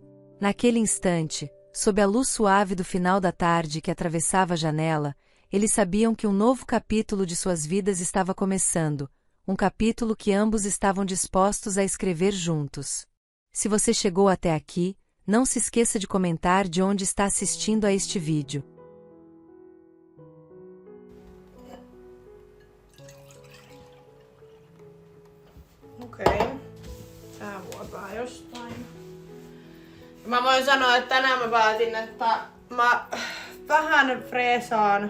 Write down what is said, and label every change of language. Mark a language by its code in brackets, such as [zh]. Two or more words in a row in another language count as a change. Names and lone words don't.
[pt] Naquele instante, sob a luz suave do final da tarde que atravessava a janela, eles sabiam que um novo capítulo de suas vidas estava começando, um capítulo que ambos estavam dispostos a escrever juntos. Se você chegou até aqui, não se esqueça de comentar de onde está assistindo a este vídeo. [fi] Okei. Tää vuotaa jostain. Mä voin sanoa, että tänään mä päätin, että mä vähän freesaan.